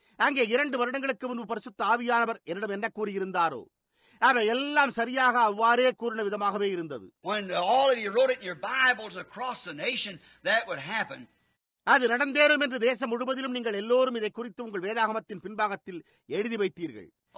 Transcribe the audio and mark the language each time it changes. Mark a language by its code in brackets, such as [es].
[ta] அங்கே 2 வருடங்களுக்கு முன்பு பரிசுத்த ஆவியானவர் என்னிடம் என்ன கூறியிருந்தாரோ அவை எல்லாம் சரியாக அவ்வாறே கூறின விதமாகவே இருந்தது. [en] When all of you wrote it in your Bibles across the nation, that would happen. [ta] அது நடந்தேறும் என்று தேசம் முழுவதிலும் நீங்கள் எல்லோரும் இதை குறித்து உங்கள் வேதாகமத்தின் பின்பாகத்தில் எழுதி வைத்தீர்கள்.